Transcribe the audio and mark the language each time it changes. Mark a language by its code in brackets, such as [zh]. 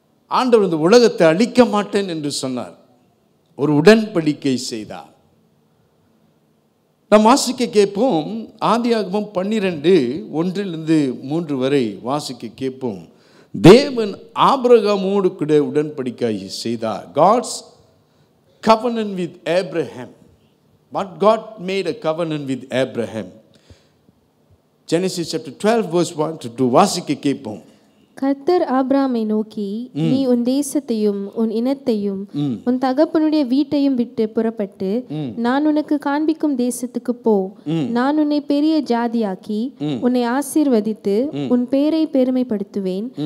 [ta] ஆண்டவர் இந்த உலகத்தை அழிக்க மாட்டேன் என்று சொன்னார். ஒரு உடன்படிக்கை செய்தார். நாம் வாசிக்க கேட்போம். ஆதியாகமம் 12:1-3 வரை வாசிக்க கேட்போம். தேவன் ஆபிரகாமோடு கூட உடன்படிக்கை செய்தார். [en] God's covenant with Abraham. But God made a covenant with Abraham. Genesis chapter 12 verse 1-2 [ta] வாசிக்க கேட்போம். கர்த்தர் ஆபிரகாமை நோக்கி, நீ உன் தேசத்தையும் உன் இனத்தையும் உன் தகப்பனுடைய வீட்டையும் விட்டு புறப்பட்டு நான் உனக்கு காண்பிக்கும் தேசத்துக்கு போ. நான் உன்னை பெரிய ஜாதியாக்கி உன்னை ஆசீர்வதித்து உன் பேரை பெருமைப்படுத்துவேன்.